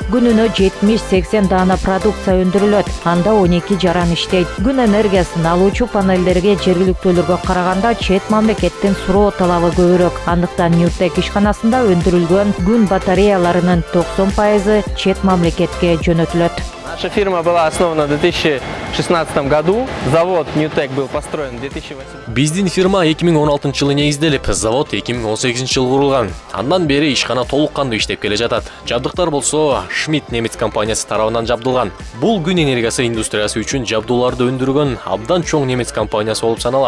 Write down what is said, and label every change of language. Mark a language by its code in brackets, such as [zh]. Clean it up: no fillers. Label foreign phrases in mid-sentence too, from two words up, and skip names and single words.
[ky] Күнүнө 70-80 даана продукция өндүрүлөт. Анда 12 жаран иштейт. Күн энергиясын алуучу панелдерге жергиликтүүлөргө караганда чет мамлекеттин суроо талабы көбүрөөк. Андыктан Ньютек ишканасында өндүрүлгөн күн батареяларынын 90% чет мамлекетке жөнөтүлөт. [ru] Наша фирма была основана в 2016 году. Завод Newtek был построен в 2008. [ky] Биздин фирма 2016 жылы негизделип, завод 2018 жылы курулган. Андан бери ишкана толук кандуу иштеп келе жатат. Жабдыктар болсо Schmidt немец компаниясы тарабынан жабдылган. Бул күн энергиясы индустриясы үчүн жабдууларды өндүргөн абдан чоң немец компаниясы болуп саналат.